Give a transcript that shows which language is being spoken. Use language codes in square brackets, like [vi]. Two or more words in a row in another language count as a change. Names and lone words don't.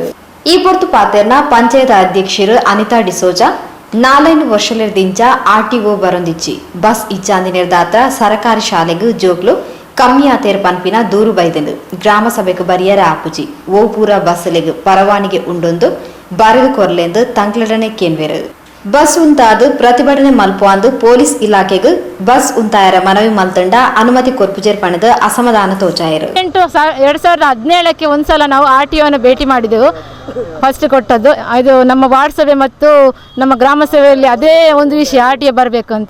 [tcy] ಈ ಪೊರ್ತು ಪಾತೆರ್ನ ಪಂಚಾಯತ್ ಅಧ್ಯಕ್ಷರು ಅನಿತಾ ಡಿಸೋಜಾ 4 ವರ್ಷದಿಂದ ಆರ್ಟಿಒ ಬರೊಂದಿಚ್ಚಿ ಬಸ್ ಇಚ್ಚಾಂದಿ ನಿರ್ದಾತ ಸರ್ಕಾರಿ ಶಾಲೆಗೂ ಜೋಗ್ಲು ಕಮ್ಮಿ ಆತೇರ್ ಪನ್ಪಿನ ದೂರು ಬೈದೆಂದು ಗ್ರಾಮ ಸಭೆಗೆ ಬರಿಯರ ಆಪುಜಿ ಓ ಪೂರ ಬಸ್ಲೆಗ್ ಪರವಾನಿಗೆ ಉಂಡೊಂದು ಬರೆದು ಕೊರ್ಲೆಂದು ತಂಕ್ಲಡನೆ ಕೇನ್ವೆರು. ಬಸ್ ಉಂತಾದು ಪ್ರತಿಭಟನೆ ಮಲ್ಪುವಂದು ಪೊಲೀಸ್ ಇಲಾಖೆಗೆ ಬಸ್ ಉಂತಾಯರ ಮನವಿ ಮಲ್ತಂಡ ಅನುಮತಿ ಕೊರ್ಪುಜೇರ್ ಪಣದ ಅಸಮಾಧಾನ ತೋಚಾಯಿರು. [kn] 2017ಕ್ಕೆ ಒಂದ್ಸಲ ನಾವು ಆರ್ಟಿಒನ ಭೇಟಿ ಮಾಡಿದೆವು. ಫಸ್ಟ್ ಕೊಟ್ಟದ್ದು ಇದು ನಮ್ಮ ವಾರ್ಡ್ ಸಭೆ ಮತ್ತು ನಮ್ಮ ಗ್ರಾಮ ಸಭೆಯಲ್ಲಿ ಅದೇ ಒಂದು ವಿಷಯ ಆರ್ಟಿಒ ಬರಬೇಕು ಅಂತ.